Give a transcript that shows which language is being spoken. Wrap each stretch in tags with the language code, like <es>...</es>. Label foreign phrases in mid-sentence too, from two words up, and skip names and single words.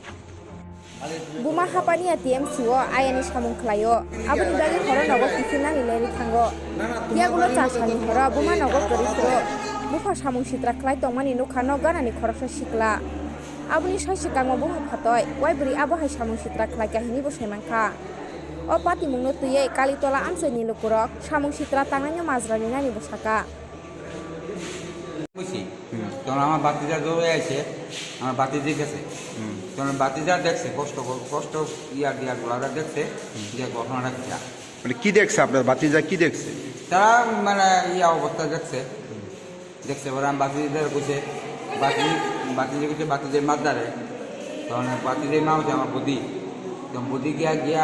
<trp>Buma hapani ATM siwo ayani samung klayo abuni dagi horo nogo tifina ni leri thango yagulo chasani horo buma nogo gorisro bufa samung sitra klai tongmani nukhano ganani khoroksa sikla abuni sasikangmo bufa phatoi waibri abo hai samung sitra klai kahini bo semanka o pati mungno tuye kalitola amseni lukurok samung sitra tanganyo মাজrani nani bo saka</trp> <bn>বুঝছি তখন আমার বাতিজা দৌড়ে আছে আমার বাতিজি গেছে তখন বাতিজা দেখছে কষ্ট কষ্ট দিয়া গোলাটা দেখছে যে ঘটনাটা কি মানে কি দেখছে আপনার বাতিজা কি দেখছে তারা মানে অবস্থা দেখছে পরে আমি বাতিজিদের কইছে বাতিজি কইছে বাতিজের মাদারে তখন বাতিজের মা হচ্ছে আমার বুদ্ধি তখন বুদ্ধি গিয়া</bn>